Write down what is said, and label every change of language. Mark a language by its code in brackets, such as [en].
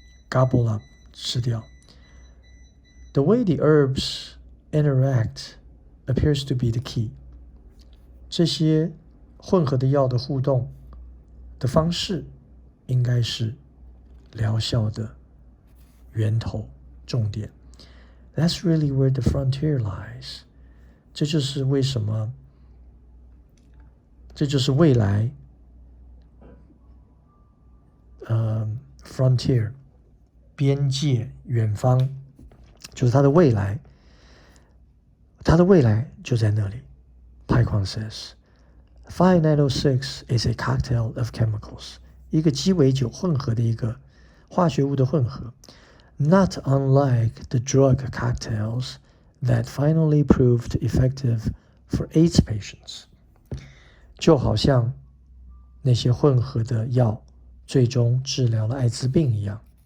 [en] Gobble up, [zh] 吃掉. [en] The way the herbs interact appears to be the key. [zh] 这些混合的药的互动的方式应该是疗效的源头重点。 [en] That's really where the frontier lies. [zh] 这就是为什么，这就是未来frontier 边界远方，就是它的未来，它的未来就在那里。 [en] Pai Kwan says, 5906 is a cocktail of chemicals. [zh] 一个鸡尾酒混合的一个化学物的混合。 [en] Not unlike the drug cocktails that finally proved effective for AIDS patients. [zh] 就好像那些混合的药最终治疗了艾滋病一样。